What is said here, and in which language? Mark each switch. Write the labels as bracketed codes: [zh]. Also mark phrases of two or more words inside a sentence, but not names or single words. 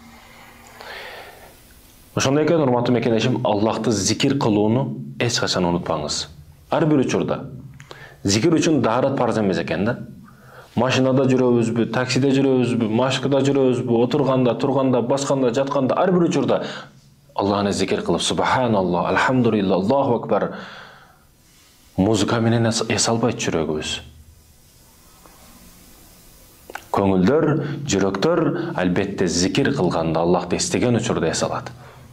[ky] Ошондой экен, урматтуу мекендешим, Аллахты зикир кылууну эч качан унутпаңыз. Ар бир учурда. Зикир үчүн даарат парыз эмес экен да. Машинада жүрөбүзбү, таксиде жүрөбүзбү, машкада жүрөбүзбү, отурганда, турганда, басканда, жатканда, ар бир учурда Аллахны зикир кылып, [ar] سبحان الله، الحمد لله، الله أكبر. [ky] Музыка менен эс албайт жүрөгүбүз. Көңүлдөр, жүрөктөр албетте зикир кылганда, Аллахты эстеген учурда эс алат.